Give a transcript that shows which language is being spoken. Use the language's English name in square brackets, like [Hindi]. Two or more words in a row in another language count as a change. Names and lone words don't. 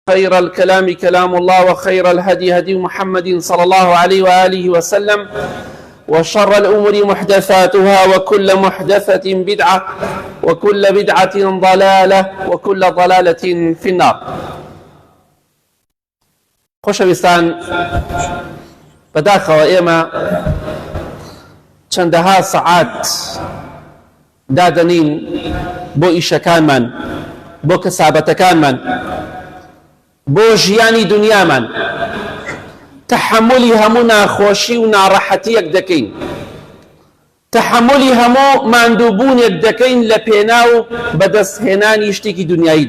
[Arabic] خير الكلام كلام الله وخير الهدي هدي محمد صلى الله عليه وآله وسلم وشر الأمور محدثاتها وكل محدثة بدعة وكل بدعة ضلالة وكل ضلالة في النار. [Central Kurdish] خۆشەویستان، بەداخەوە ئێمە چەندەها سەعات دادەنین بۆ ئیشەکانمان، بۆ کەسابەتەکانمان، بۆ ژیانی دنیامان، تەحەمولی هەموو ناخۆشی و ناڕەحەتیەک دەکەین، تەحەمولی هەموو ماندووبوونێک دەکەین لە پێناو بەدەستهێنانی شتێکی دنیاییدا.